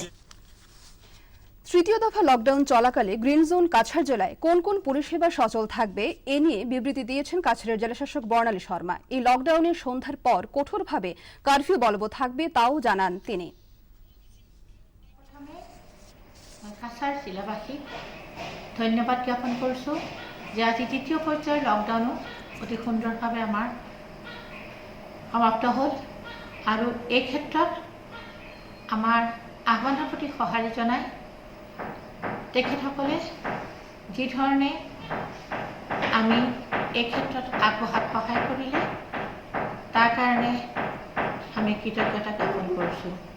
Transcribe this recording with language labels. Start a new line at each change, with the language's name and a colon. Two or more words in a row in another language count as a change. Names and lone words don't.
Bangla: তৃতীয় দফা লকডাউন চলাকালে গ্রিন জোন কাছাড় জেলায় কোন কোন পরিষেবা সচল থাকবে এ নিয়ে বিবৃতি দিয়েছেন কাছাড়ের জেলাশাসক বর্ণালী শর্মা। এই লকডাউনের সন্ধ্যার পর কঠোরভাবে কারফিউ বলবৎ থাকবে তাও জানান তিনি।
Assamese: কাছাড় জিলাবাসীক ধন্যবাদ জ্ঞাপন কৰিছোঁ যে আজি দ্বিতীয় পৰ্যায়ৰ লকডাউনো অতি সুন্দৰভাৱে আমাৰ সমাপ্ত হ'ল আৰু এই ক্ষেত্ৰত আমাৰ আহ্বানৰ প্ৰতি সঁহাৰি জনাই তেখেতসকলে যি ধৰণে আমি এই ক্ষেত্ৰত আগবঢ়াত সহায় কৰিলে তাৰ কাৰণে আমি কৃতজ্ঞতা জ্ঞাপন কৰিছোঁ।